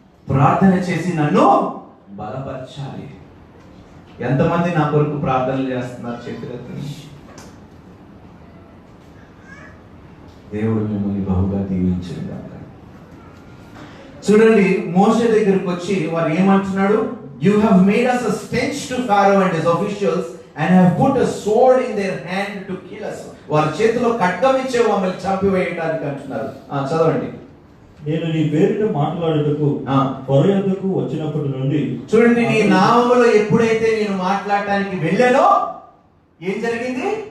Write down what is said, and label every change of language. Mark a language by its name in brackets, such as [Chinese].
[Telugu] ప్రార్థన చేసి నన్ను బలపరచాలి. ఎంతమంది నా కొరకు ప్రార్థనలు చేస్తున్నారు? చేతులెత్తండి. దేవుడు మిమ్మల్ని బహుగా దీవించింది. చూడండి, మోషే దగ్గరికి వచ్చి వారు ఏమంటున్నాడు? [English] You have made us a stench to Pharaoh and his officials and have put a sword in their hand to kill us. [Telugu] వారి చేతిలో ఖడ్గం ఇచ్చే మమ్మల్ని చంపివేయడానికి అంటున్నారు. చదవండి. నేను నీ పేరిట మాట్లాడుటకు ఫరో యొద్దకు వచ్చినప్పటి నుండి, చూడండి, నీ నామములో ఎప్పుడైతే నేను మాట్లాడటానికి వెళ్ళానో ఏం జరిగింది?